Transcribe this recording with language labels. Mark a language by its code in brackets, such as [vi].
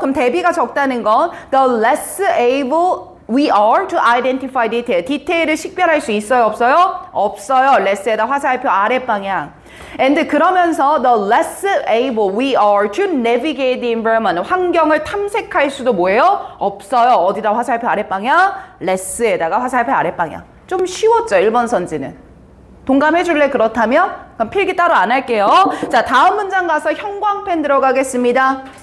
[ko] 그럼 대비가 적다는 건 [en] the less able we are to identify detail. [ko] 디테일을 식별할 수 있어요, 없어요? 없어요. less에다 화살표 아랫방향. [en] and [ko] 그러면서 [en] the less able we are to navigate the environment. [ko] 환경을 탐색할 수도 뭐예요? 없어요. 어디다 화살표 아랫방향? less에다가 화살표 아랫방향. 좀 쉬웠죠, 1번 선지는. 동감해 줄래? 그렇다면? 그럼 필기 따로 안 할게요. 자, 다음 문장 가서 형광펜 들어가겠습니다.